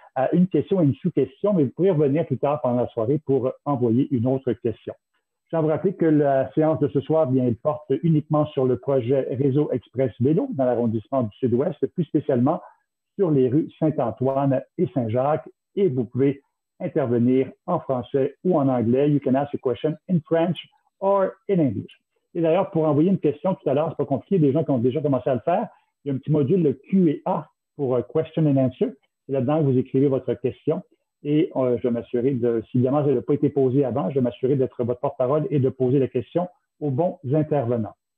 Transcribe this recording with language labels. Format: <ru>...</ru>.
<fr>à une question et une sous-question, mais vous pourrez revenir plus tard pendant la soirée pour envoyer une autre question. Je tiens à vous rappeler que la séance de ce soir, bien, elle porte uniquement sur le projet Réseau Express Vélo dans l'arrondissement du Sud-Ouest, plus spécialement sur les rues Saint-Antoine et Saint-Jacques. Et vous pouvez intervenir en français ou en anglais.</fr> <en>You can ask a question in French or in English.</en> <fr>Et d'ailleurs, pour envoyer une question tout à l'heure, c'est pas compliqué, des gens qui ont déjà commencé à le faire. Il y a un petit module, le Q&A pour Question and Answer. Et là-dedans, vous écrivez votre question. Et je vais m'assurer de, si évidemment, elle n'a pas été posée avant, je vais m'assurer d'être votre porte-parole et de poser la question aux bons intervenants.</fr>